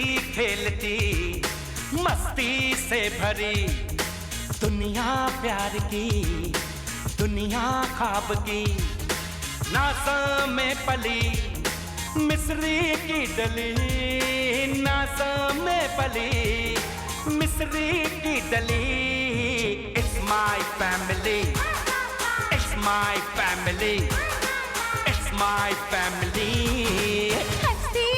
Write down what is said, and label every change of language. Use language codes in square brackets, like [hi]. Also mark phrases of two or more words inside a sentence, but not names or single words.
[hi] खेलती मस्ती से भरी दुनिया प्यार की, दुनिया ख्वाब की। नासा में पली मिस्री की डली, नासा में पली मिस्री की डली। [en] It's my family, it's my family, it's my family।